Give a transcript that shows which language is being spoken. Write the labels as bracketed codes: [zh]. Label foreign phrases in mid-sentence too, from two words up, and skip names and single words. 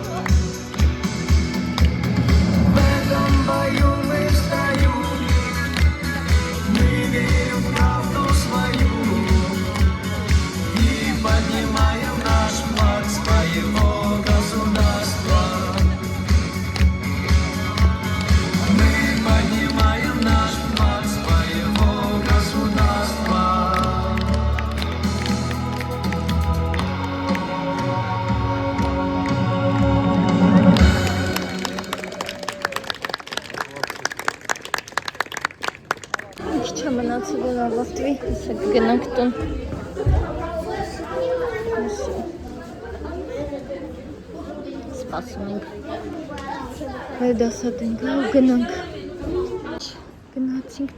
[ru] В этом бою мы встаем, мы верим в правду свою и поднимаем наш флаг своего государства. Мы поднимаем наш флаг своего государства. [hy] Ինչ մնացել էր ավարտվի, հեսա կգնանք տուն։ Սպասում ենք։ Մեր դասատ ենք ու գնանք։ Գնացինք